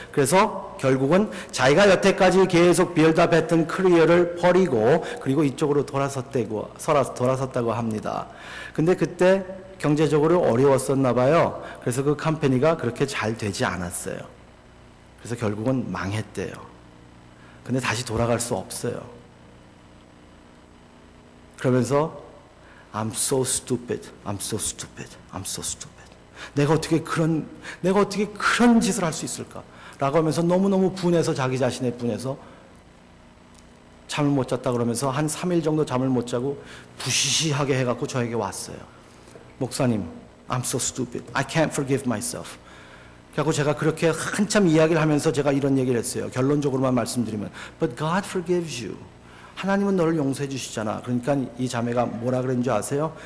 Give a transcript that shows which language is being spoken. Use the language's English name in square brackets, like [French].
[Korean] 그래서 결국은 자기가 여태까지 계속 빌드업했던 커리어를 버리고 그리고 이쪽으로 돌아섰다고 합니다. 근데 그때 경제적으로 어려웠었나 봐요. 그래서 그 컴퍼니가 그렇게 잘 되지 않았어요. 그래서 결국은 망했대요. 근데 다시 돌아갈 수 없어요. 그러면서 [English] I'm so stupid, I'm so stupid, I'm so stupid. [Korean] 내가 어떻게 그런 짓을 할 수 있을까? 라고 하면서 너무너무 분해서, 자기 자신에 분해서 잠을 못 잤다 그러면서 한 3일 정도 잠을 못 자고 부시시하게 해갖고 저에게 왔어요. 목사님, [English] I'm so stupid. I can't forgive myself. [Korean] 그래서 제가 그렇게 한참 이야기를 하면서 제가 이런 얘기를 했어요. 결론적으로만 말씀드리면 [English] But God forgives you. [Korean] 하나님은 너를 용서해 주시잖아. 그러니까 이 자매가 뭐라 그랬는 줄 아세요?